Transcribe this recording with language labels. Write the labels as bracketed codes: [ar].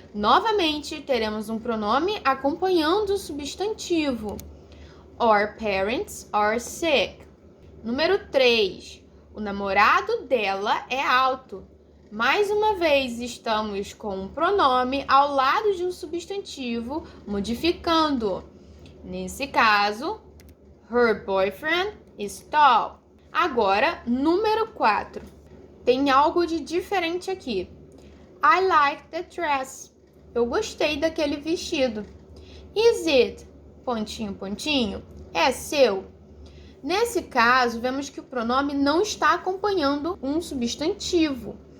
[pt] Novamente, teremos um pronome acompanhando o substantivo. [en] Our parents are sick. [pt] Número 3. O namorado dela é alto. Mais uma vez, estamos com um pronome ao lado de um substantivo, modificando. Nesse caso, [en] her boyfriend is tall. [pt] Agora, número 4. Tem algo de diferente aqui. [en] I like the dress. [pt] Eu gostei daquele vestido. [en] Is it? [pt] Pontinho, pontinho. É seu? Nesse caso, vemos que o pronome não está acompanhando um substantivo.